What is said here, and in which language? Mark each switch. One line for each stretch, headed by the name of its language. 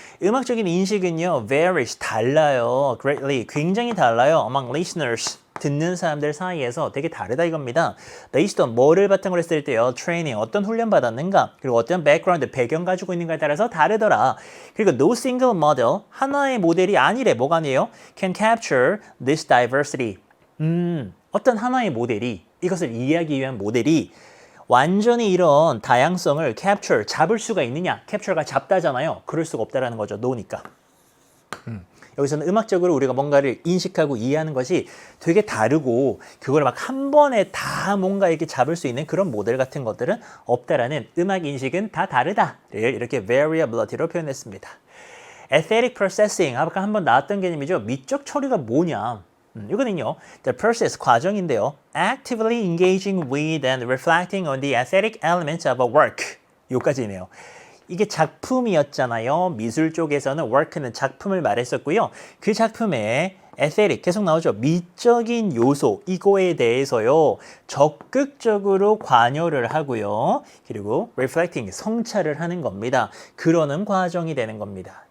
Korean: 음악적인 인식은요, varies, 달라요. greatly, 굉장히 달라요.
English: among listeners,
Korean: 듣는 사람들 사이에서 되게 다르다 이겁니다.
English: based on,
Korean: 뭐를 바탕으로 했을 때요, training, 어떤 훈련 받았는가, 그리고 어떤 background, 배경 가지고 있는가에 따라서 다르더라. 그리고
English: no single model,
Korean: 하나의 모델이 아니래. 뭐가 아니에요?
English: can capture this diversity.
Korean: 어떤 하나의 모델이, 이것을 이해하기 위한 모델이 완전히 이런 다양성을 capture, 잡을 수가 있느냐? capture가 잡다잖아요. 그럴 수가 없다라는 거죠. 노니까. 여기서는 음악적으로 우리가 뭔가를 인식하고 이해하는 것이 되게 다르고 그걸 막 한 번에 다 뭔가 이렇게 잡을 수 있는 그런 모델 같은 것들은 없다라는, 음악 인식은 다 다르다를 이렇게 variability로 표현했습니다.
English: aesthetic processing,
Korean: 아까 한번 나왔던 개념이죠. 미적 처리가 뭐냐? 이거는요,
English: the process,
Korean: 과정인데요.
English: actively engaging with and reflecting on the aesthetic elements of a work.
Korean: 요까지네요. 이게 작품이었잖아요. 미술 쪽에서는 work는 작품을 말했었고요. 그 작품에 aesthetic 계속 나오죠. 미적인 요소 이거에 대해서요. 적극적으로 관여를 하고요. 그리고 reflecting 성찰을 하는 겁니다. 그러는 과정이 되는 겁니다.